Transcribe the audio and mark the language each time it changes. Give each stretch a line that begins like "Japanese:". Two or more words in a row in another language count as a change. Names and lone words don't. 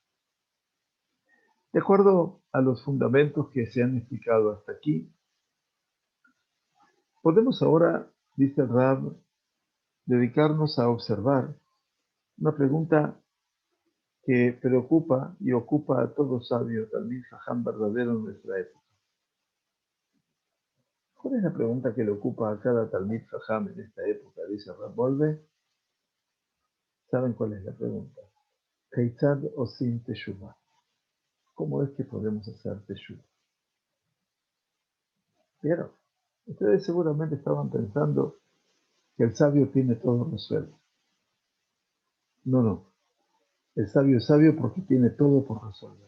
Spanish: De acuerdo a los fundamentos que se han explicado hasta aquí, podemos ahora, dice el Rab, dedicarnos a observar una pregunta que preocupa y ocupa a todo sabio, también jajam verdadero en nuestra época. ¿Cuál es la pregunta que le ocupa a cada
Hebrew: תלמיד חכם
Spanish: en esta época? Dice Rab Wolbe. ¿Saben cuál es la pregunta?
Hebrew: כיצד עושים תשובה.
Spanish: ¿Cómo es que podemos hacer teshuvah? ¿Vieron? Ustedes seguramente estaban pensando que el sabio tiene todo resuelto. No, no. El sabio es sabio porque tiene todo por resolver.